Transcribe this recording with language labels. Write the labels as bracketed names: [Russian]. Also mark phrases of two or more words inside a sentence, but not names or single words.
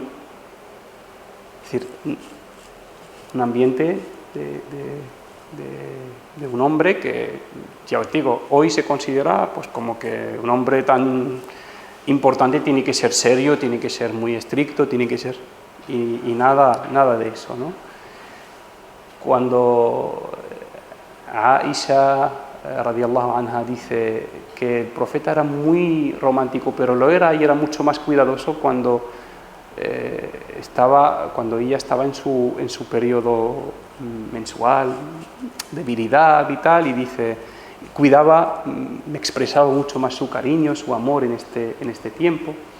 [Spanish] Es decir, un ambiente de un hombre que, ya os digo, hoy se considera pues como que un hombre tan importante tiene que ser serio, tiene que ser muy estricto, tiene que ser... Y nada de eso, ¿no? Cuando Aisha [Arabic] رضي الله عنها [Spanish] dice que el profeta era muy romántico, pero lo era y era mucho más cuidadoso cuando cuando ella estaba en su periodo mensual de virilidad y tal, y dice, cuidaba, me expresaba mucho más su cariño, su amor en este tiempo.